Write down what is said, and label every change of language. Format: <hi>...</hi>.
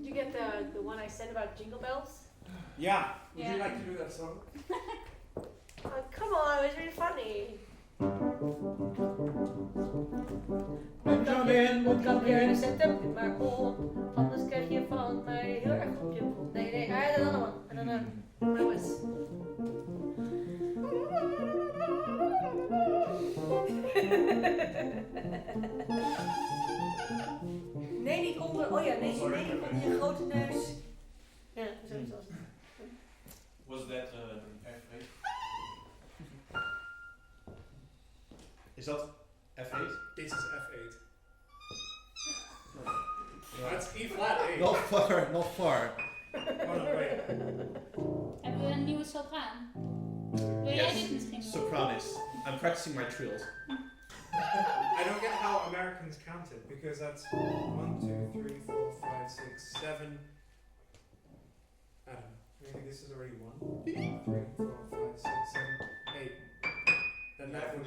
<en>did you get the one I said about jingle bells? Yeah. Would Yeah. you like to do that song? Oh, come on, it was really funny.</en> <nl>Mondkapje, zet hem maar op, anders krijg je van mij heel erg op je kop.</nl> <en>Nee, I had another one. I don't know. What it was.</en> <nl>Nee, die onder. Oh ja, nee, die onder je grote neus. Ja, zoiets was het.</nl> <en>Was that F8?</en> <nl>Is dat F8?</nl> <en>This is F8. That's E flat 8. Not far, not far. Oh no, wait.</en> <nl>Hebben we een nieuwe sopraan? Wil jij</nl> <en>Yes,</en> <nl>dit misschien doen? sopranis.</nl> <en>I'm practicing my trills. I don't get how Americans count it because that's 1, 2, 3, 4, 5, 6, 7. I don't know. Maybe this is already 1, 2, 3, 4, 5, 6, 7, 8. Then that would.</en>